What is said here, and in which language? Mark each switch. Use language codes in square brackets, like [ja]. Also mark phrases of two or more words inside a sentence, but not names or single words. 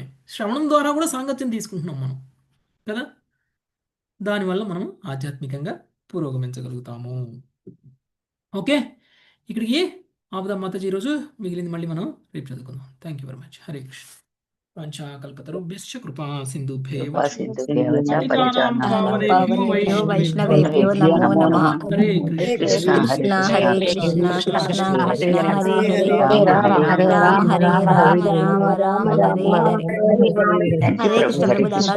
[te] శ్రవణం ద్వారా కూడా సాంగత్యం తీసుకుంటున్నాం మనం కదా, దానివల్ల మనం ఆధ్యాత్మికంగా పురోగమించగలుగుతాము. ఓకే, ఇక్కడికి ఆపుదాం మాతాజీ ఈరోజు, మిగిలింది మళ్ళీ మనం రేపు చదువుకుందాం. [en] Thank you very much. [sa] హరే కృష్ణ. పంచాకల్పతరుభ్యశ్చ కృపా సింధుభ్యేవ పావనేభ్యో వైష్ణవేభ్యో నమో నమః. హరే కృష్ణ హరే కృష్ణ కృష్ణ కృష్ణ హరే హరే రామ హరే రామ హరే రామ రామ రామ హరే హరే. హరే కృష్ణ.